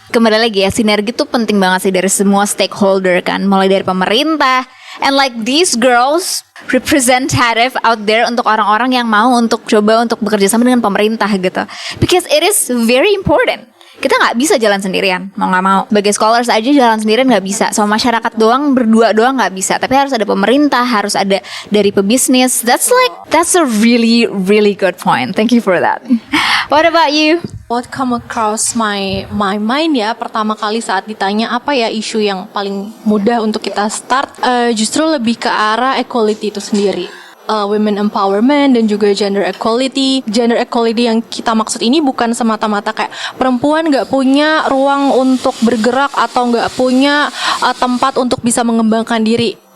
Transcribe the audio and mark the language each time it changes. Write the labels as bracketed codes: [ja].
[id] kembali lagi ya, sinergi tuh penting banget sih dari semua stakeholder kan, mulai dari pemerintah, [en] and like these girls representative out there [id] untuk orang-orang yang mau untuk coba untuk bekerja sama dengan pemerintah gitu, [en] because it is very important. [id] Kita nggak bisa jalan sendirian, mau nggak mau. Sebagai scholars aja jalan sendirian nggak bisa. Sama masyarakat doang, berdua doang nggak bisa. Tapi harus ada pemerintah, harus ada dari pebisnis. [en] That's a really really good point. Thank you for that. What about you? What come across my mind [id] ya pertama kali saat ditanya apa ya isu yang paling mudah untuk kita start, justru lebih ke arah equality itu sendiri. Women empowerment dan juga gender equality. Gender equality yang kita maksud ini bukan semata-mata kayak perempuan nggak punya ruang untuk bergerak atau nggak punya tempat untuk bisa mengembangkan diri.